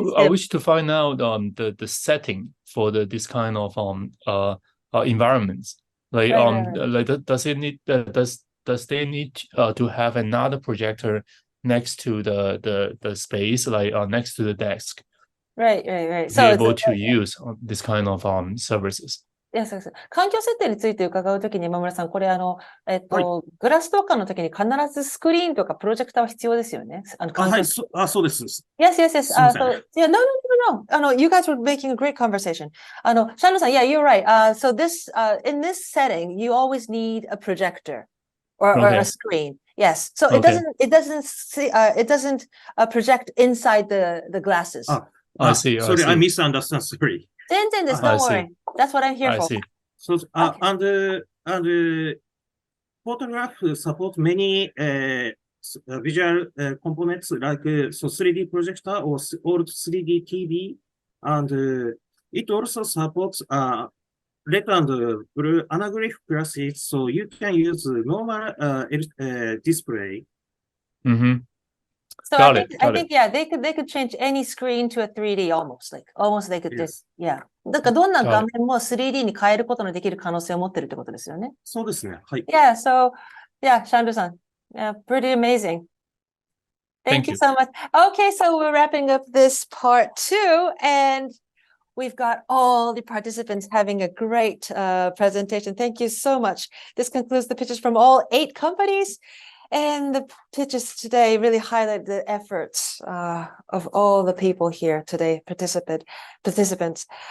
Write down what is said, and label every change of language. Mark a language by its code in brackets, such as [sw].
[en] I wish to find out the setting for this kind of environments. Like like does it need does they need to have another projector next to the space, like next to the desk? Right. To be able to use this kind of services. [ja] そう。環境設定について伺うときに山村さん、これグラストーカーのときに必ずスクリーンとかプロジェクターは必要ですよね。そうです。 [en] Yes. So, yeah, no, no. You guys were making a great conversation. Shano-san, yeah, you're right. So this, in this setting, you always need a projector or a screen. Yes. So it doesn't project inside the glasses. I see. Sorry, I misunderstood. Sorry. Don't worry. That's what I'm here for. See. So, and photograph support many visual components like 3D projector or 3D TV, and it also supports red and blue anaglyph classes, so you can use normal display. So I think yeah, they could change any screen to a 3D almost they could just yeah. [ja] だからどんな画面も 3D に変えることのできる可能性を持ってるってことですよね。そうですね。はい。 [en] Yeah, so yeah, Shandu-san, yeah, pretty amazing. Thank you so much. Okay, so we're wrapping up this part 2, and we've got all the participants having a great presentation. Thank you so much. This concludes the pitches from all 8 companies. And the pitches today really highlight the efforts of all the people here today, participants.